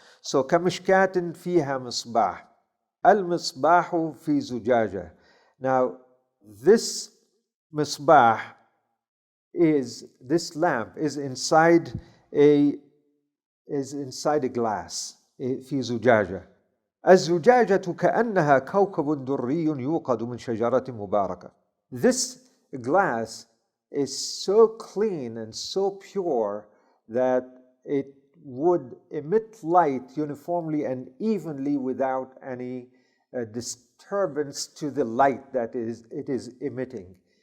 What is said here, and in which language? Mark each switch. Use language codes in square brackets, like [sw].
[en] So [ar] كَمِشْكَاتٍ فِيهَا مِصْبَاحٌ الْمِصْبَاحُ فِي زُجَاجَةٍ. [en] Now this misbah is, this lamp is inside a glass, [ar] في زجاجة. الزجاجة كأنها كوكب دري يوقد من شجرة مباركة. [en] This glass is so clean and so pure that it would emit light uniformly and evenly without any disturbance to the light that it is emitting.